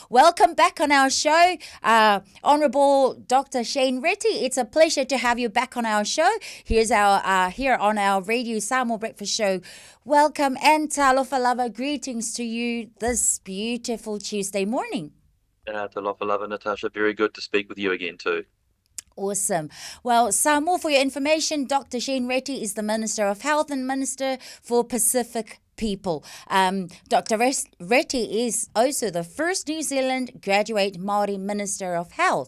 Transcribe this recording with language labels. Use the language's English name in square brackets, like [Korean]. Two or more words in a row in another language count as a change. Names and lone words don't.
[English] Welcome back on our show, Honourable Dr. Shane Reti. It's a pleasure to have you back on our show. Here's our here on our Radio Samoa Breakfast Show. Welcome and [Samoan] talofa lava [English] greetings to you this beautiful Tuesday morning. [Samoan] Talofa lava, [English] Natasha. Very good to speak with you again too. Awesome. Well, Samoa, for your information, Dr. Shane Reti is the Minister of Health and Minister for Pacific People. Dr. Reti is also the first New Zealand graduate Māori Minister of Health.